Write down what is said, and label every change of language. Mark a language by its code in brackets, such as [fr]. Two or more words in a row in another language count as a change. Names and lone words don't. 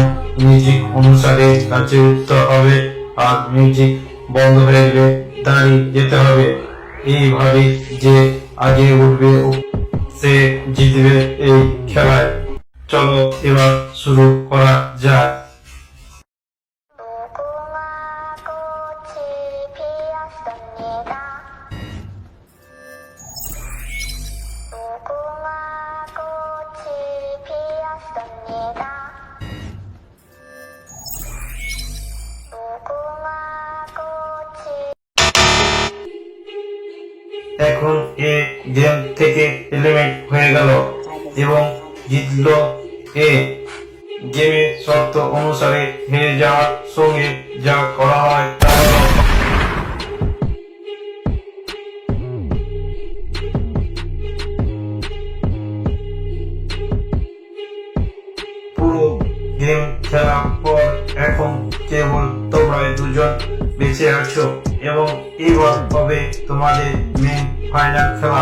[bn] মিউজিক অনুসারে গাছে উঠতে হবে আর মিউজিক বন্ধ হয়ে গেলে দাঁড়িয়ে যেতে হবে। এইভাবে যে আগে উঠবে সে জিতবে এই খেলায়। চলো এবার শুরু করা যাক। [ko] 무궁화 꽃이 피었습니다. 무궁화 꽃이 피었습니다. 무궁화 꽃이 [bn] এখন এ গেম থেকে এলিমিনেট হয়ে গেল এবং জিতলো এ। গেমের শর্ত অনুসারে হেরে যাওয়ার সঙ্গে যা করা হয় তা হলো পুরো গেম খেলার পর এখন কেবল তোমরা দুজন বেঁচে আছো এবং এবার হবে তোমাদের মেন ফাইনাল খেলা।